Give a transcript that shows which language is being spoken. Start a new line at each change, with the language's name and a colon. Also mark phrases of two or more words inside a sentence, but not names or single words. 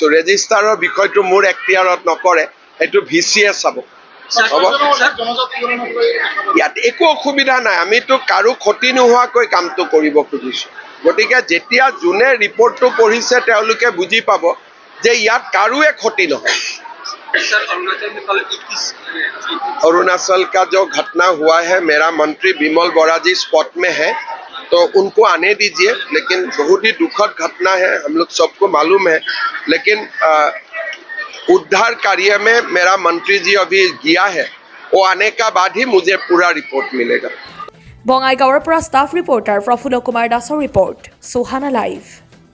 Assamese: ৰেজিষ্টাৰৰ বিষয়টো মোৰ এখতিয়াৰত নকৰে, সেইটো VCয়ে চাব। হ'ব, ইয়াত একো অসুবিধা নাই। আমিতো কাৰো ক্ষতি নোহোৱাকৈ কামটো কৰিব খুজিছোঁ। গতিকে যেতিয়া যোনে ৰিপৰ্টটো পঢ়িছে তেওঁলোকে বুজি পাব যে ইয়াত কাৰোৱে ক্ষতি নহয়।
Hindi: अरुणाचल का जो घटना हुआ है, मेरा मंत्री विमल बोरा जी स्पॉट में है, तो उनको आने दीजिए। लेकिन बहुत ही दुखद घटना है, हम लोग सबको मालूम है। लेकिन उद्धार कार्य में मेरा मंत्री जी अभी गया है, वो आने का बाद ही मुझे पूरा रिपोर्ट मिलेगा।
Assamese: বঙাইগাঁৱৰ পৰা
English: staff reporter
Assamese: প্ৰফুল্ল কুমাৰ দাসৰ ৰিপৰ্ট, সুহানা লাইভ।